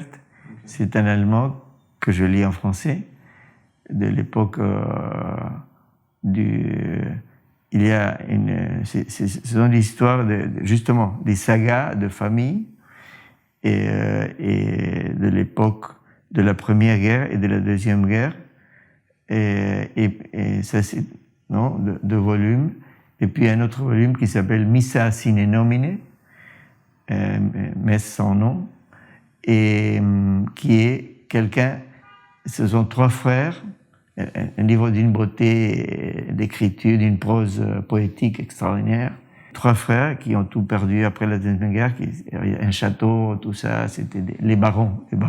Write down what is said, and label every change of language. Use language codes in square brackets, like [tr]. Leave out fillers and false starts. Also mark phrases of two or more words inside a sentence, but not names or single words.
[fr] C'est un Allemand que je lis en français, de l'époque il y a ce sont des histoires justement des sagas de famille et de l'époque de la Première Guerre et de la Deuxième Guerre, et ça c'est deux volumes, et puis un autre volume qui s'appelle Missa sine nomine, messe sans nom, et qui est ce sont trois frères, un livre d'une beauté d'écriture, d'une prose poétique extraordinaire. Trois frères qui ont tout perdu après la Deuxième Guerre, un château, tout ça, c'était les barons.